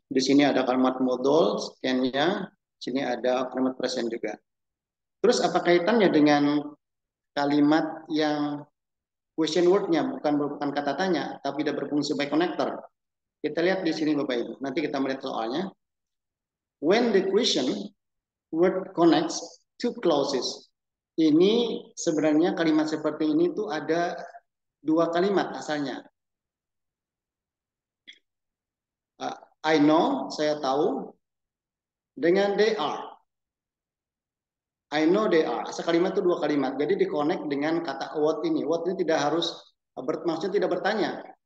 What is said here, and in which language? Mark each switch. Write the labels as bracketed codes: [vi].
[id] Di sini ada kalimat modal, scan-nya, sini ada kalimat present juga. Terus apa kaitannya dengan kalimat yang question word-nya bukan kata tanya, tapi tidak berfungsi sebagai connector? Kita lihat di sini Bapak Ibu. Nanti kita melihat soalnya. [en] When the question word connects two clauses. [id] Ini sebenarnya kalimat seperti ini tuh ada dua kalimat asalnya. [en] I know, [id] saya tahu, dengan [en] they are. I know they are. [id] Asal kalimat itu dua kalimat. Jadi di-connect dengan kata what ini. What ini tidak harus, maksudnya tidak bertanya.